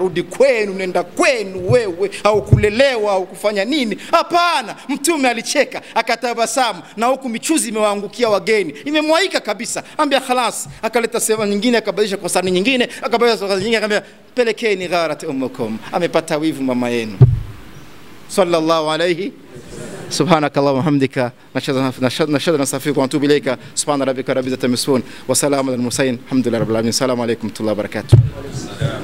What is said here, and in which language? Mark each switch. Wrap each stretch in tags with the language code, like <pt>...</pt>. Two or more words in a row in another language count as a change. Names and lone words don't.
<sw>Rudi kwenu, nenda kwenu wewe, au kulelewa au kufanya nini? Hapana, Mtume alicheka akatabasamu, na huku michuzi imewaangukia wageni, imemwaika kabisa. Ambia khalas, akaleta sehemu nyingine, akabadilisha kwa sahani nyingine, akabadilisha kwa sahani nyingine, akamwambia pelekeni</sw> <ar>غارت أمكم,</ar> <sw>amepata wivu mama yenu.</sw> <ar>صلى الله عليه. سبحانك اللهم حمدك نشهد نستغفرك ونتوب إليك. سبحان ربك رب العزة عما يصفون وسلام على المرسلين الحمد لله رب العالمين. السلام عليكم ورحمة الله وبركاته.</ar>